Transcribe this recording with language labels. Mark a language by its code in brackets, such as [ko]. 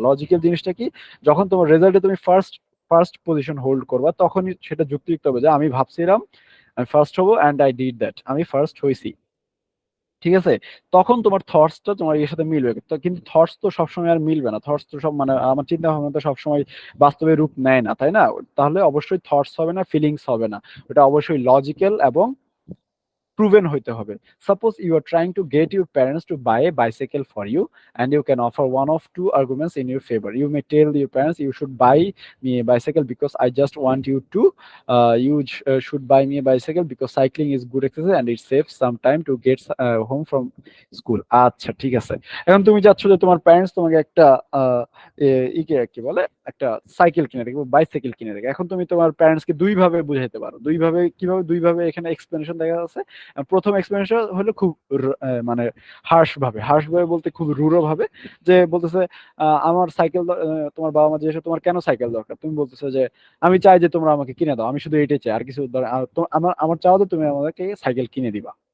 [bn] Logical জিনিসটা কি, যখন তোমার রেজাল্টে তুমি ফার্স্ট ফার্স্ট পজিশন হোল্ড করবা তখনই সেটা যুক্তিযুক্ত হবে যে আমি ভাবছিলাম আমি ফার্স্ট হবো [en] and I did that, [bn] আমি ফার্স্ট হয়েছি। ঠিক আছে, তখন তোমার থটসটা তোমার এর সাথে মিলবে। তো কিন্তু থটস তো সবসময় আর মিলবে না, থটস তো সব মানে আমার চিন্তা ভাবনা তো সবসময় বাস্তবে রূপ নেয় না, তাই না? তাহলে অবশ্যই থটস হবে না, ফিলিংস হবে না, ওটা অবশ্যই লজিক্যাল এবং proven হইতে হবে। [en] Suppose you are trying to get your parents to buy a bicycle for you and you can offer one of two arguments in your favor. You may tell your parents you should buy me a bicycle because I just want you to should buy me a bicycle because cycling is good exercise and it saves some time to get home from school. [bn] আচ্ছা ঠিক আছে, এখন তুমি চাচ্ছ যে তোমার parents তোমাকে একটা আহ, ইকে কি বলে, একটা সাইকেল কিনে দেবে, বাইসাইকেল কিনে দেবে। এখন তুমি তোমার প্যারেন্টসকে দুইভাবে বুঝাইতে পারো, দুইভাবে কিভাবে, দুইভাবে এখানে এক্সপ্লেনেশন দেখা যাচ্ছে। প্রথম এক্সপ্লেনেশন হলো খুব মানে হার্শ ভাবে বলতে খুব রূঢ় ভাবে, যে বলতেছে আমার সাইকেল তোমার বাবা মা জিজ্ঞেস তোমার কেন সাইকেল দরকার, তুমি বলতেছো যে আমি চাই যে তোমরা আমাকে কিনে দাও, আমি শুধু এটাই চাই, আর কিছু আমার আমার চাও তো তুমি আমাকে সাইকেল কিনে দিবা।